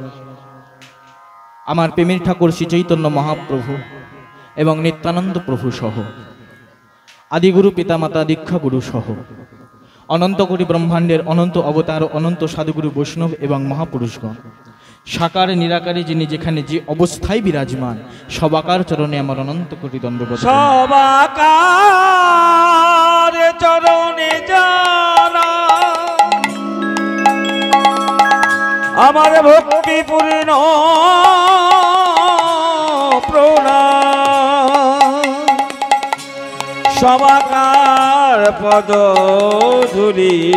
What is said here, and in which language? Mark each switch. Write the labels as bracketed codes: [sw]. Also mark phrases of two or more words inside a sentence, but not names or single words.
[bn] আমার প্রেমের ঠাকুর শ্রী চৈতন্য মহাপ্রভু এবং নিত্যানন্দ প্রভু সহ আদিগুরু পিতামাতা দীক্ষা গুরু সহ অনন্ত কোটি ব্রহ্মাণ্ডের অনন্ত অবতার অনন্ত সাধুগুরু বৈষ্ণব এবং মহাপুরুষগণ সাকার নিরাকারে যিনি যেখানে যে অবস্থায় বিরাজমান সবাকার চরণে আমার অনন্ত কোটি দণ্ডবৎ সবাকার চরণে জানা আমার ভক্তিপূর্ণ প্রণাম সবাকার পদ ধুলি